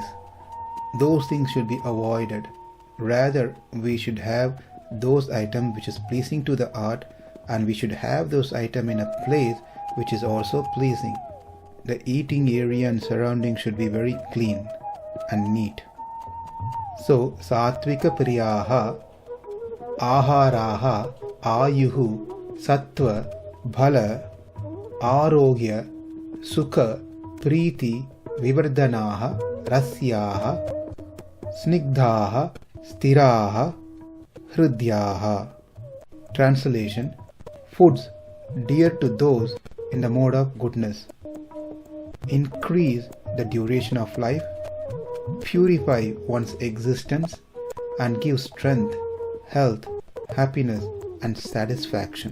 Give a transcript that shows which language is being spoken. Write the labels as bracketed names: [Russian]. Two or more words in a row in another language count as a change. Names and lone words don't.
[English] Those things should be avoided. Rather, we should have those items which is pleasing to the art, and we should have those items in a place which is also pleasing. The eating area and surroundings should be very clean and neat. So, [Sanskrit] sāttvika-priyāḥ, āhārāḥ, āyuḥ-sattva-balārogya, sukha-prīti-vivardhanāḥ, rasyāḥ, snigdhāḥ, sthirā, hṛdyā. [English] Translation: foods dear to those in the mode of goodness, increase the duration of life, purify one's existence, and give strength, health, happiness, and satisfaction.